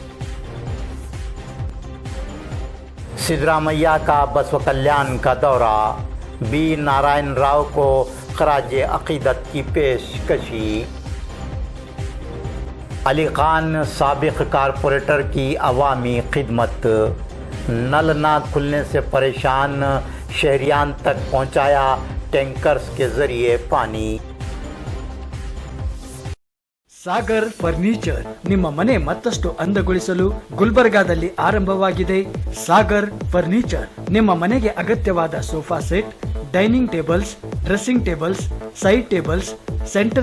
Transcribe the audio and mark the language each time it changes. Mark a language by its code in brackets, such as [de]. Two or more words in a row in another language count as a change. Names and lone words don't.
[ur] سدھرامیا کا بسو کلیان کا دورہ، بی نارائن راؤ کو خراج عقیدت کی پیشکشی. علی خان سابق کارپوریٹر کی عوامی خدمت، نل نہ کھلنے سے پریشان شہریان تک پہنچایا ٹینکرز کے ذریعے پانی. [kn] ಸಾಗರ್ ಫರ್ನಿಚರ್ ನಿಮ್ಮ ಮನೆ ಮತ್ತಷ್ಟು ಅಂದಗೊಳಿಸಲು ಗುಲ್ಬರ್ಗಾದಲ್ಲಿ ಆರಂಭವಾಗಿದೆ. ಸಾಗರ್ ಫರ್ನಿಚರ್ ನಿಮ್ಮ ಮನೆಗೆ ಅಗತ್ಯವಾದ [en] sofa set, dining tables, dressing tables, side tables, center